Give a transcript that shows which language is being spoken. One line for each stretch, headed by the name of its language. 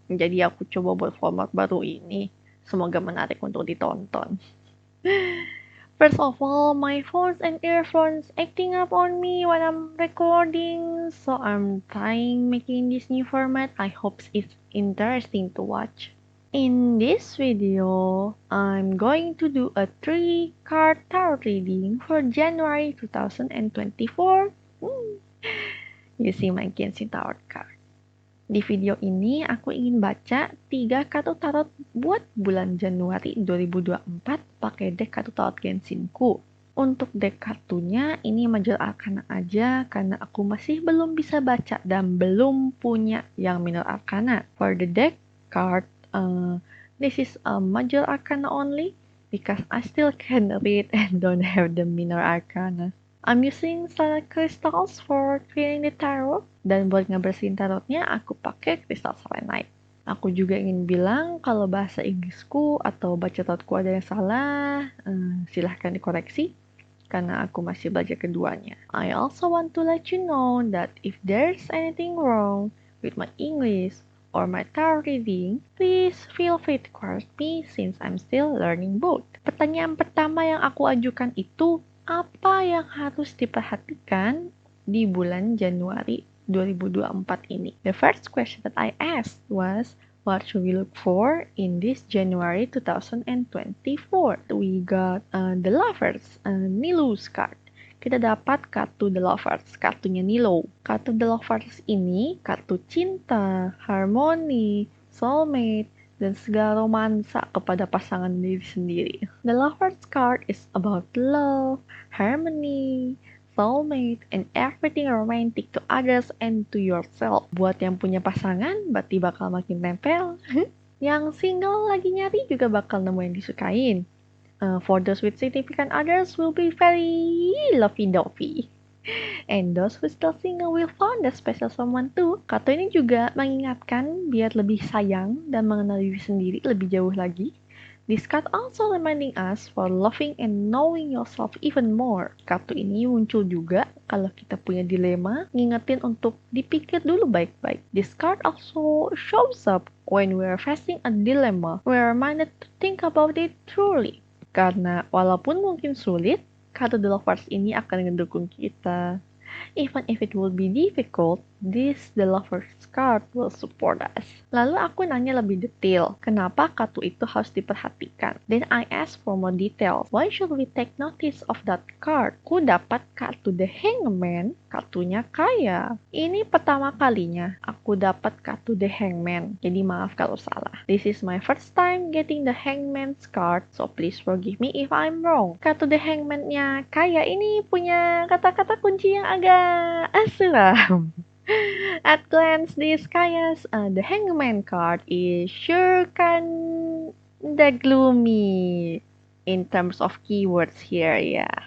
Indonesian: Jadi aku coba buat format baru ini. Semoga menarik untuk ditonton.
English: First of all, my phones and earphones acting up on me when I'm recording. So I'm trying making this new format. I hope it's interesting to watch. In this video, I'm going to do a 3-card tarot reading for January 2024 using my Genshin Tarot card.
Indonesian: Di video ini, aku ingin baca 3 kartu tarot buat bulan Januari 2024 pakai deck kartu tarot Genshinku. Untuk deck kartunya, ini Major Arcana aja karena aku masih belum bisa baca dan belum punya yang Minor Arcana.
English: For the deck card, this is a Major Arcana only because I still can read and don't have the Minor Arcana. I'm using Starlight Crystals for cleaning the tarot,
Indonesian: dan buat ngebersihin tarotnya aku pakai kristal selenite. Aku juga ingin bilang kalau bahasa Inggrisku atau baca tarotku ada yang salah, silahkan dikoreksi karena aku masih belajar keduanya.
English: I also want to let you know that if there's anything wrong with my English or my tarot reading, please feel free to correct me since I'm still learning both.
Indonesian: Pertanyaan pertama yang aku ajukan itu, apa yang harus diperhatikan di bulan Januari 2024 ini?
English: The first question that I asked was, what should we look for in this January 2024? We got the Lovers, Nilou's card.
Indonesian: Kita dapat kartu The Lovers, kartunya Nilou. Kartu The Lovers ini kartu cinta, harmoni, soulmate, dan segala romansa kepada pasangan diri sendiri.
English: The Lovers card is about love, harmony, soulmate, and everything romantic to others and to yourself.
Indonesian: Buat yang punya pasangan, berarti bakal makin tempel. Yang single lagi nyari juga bakal nemu yang disukain.
English: For those with significant others will be very lovey-dovey. And those who still single will find a special someone too.
Indonesian: Kartu ini juga mengingatkan biar lebih sayang dan mengenal diri sendiri lebih jauh lagi.
English: This card also reminding us for loving and knowing yourself even more.
Indonesian: Kartu ini muncul juga kalau kita punya dilema, ngingetin untuk dipikir dulu baik-baik.
English: This card also shows up when we are facing a dilemma. We are reminded to think about it truly.
Indonesian: Karena walaupun mungkin sulit, kartu The Lovers ini akan mendukung kita.
English: Even if it will be difficult, this The Lovers card will support us.
Indonesian: Lalu aku nanya lebih detail, kenapa kartu itu harus diperhatikan?
English: Then I ask for more details. Why should we take notice of that card?
Indonesian: Ku dapat kartu The Hangman, kartunya kaya. Ini pertama kalinya aku dapat kartu The Hangman, jadi maaf kalau salah.
English: This is my first time getting the Hangman's card, so please forgive me if I'm wrong.
Indonesian: Kartu The Hangman-nya kaya ini punya kata-kata kunci yang agak suram.
English: At glance, this Kaya's the Hangman card is sure kind the gloomy in terms of keywords here ya.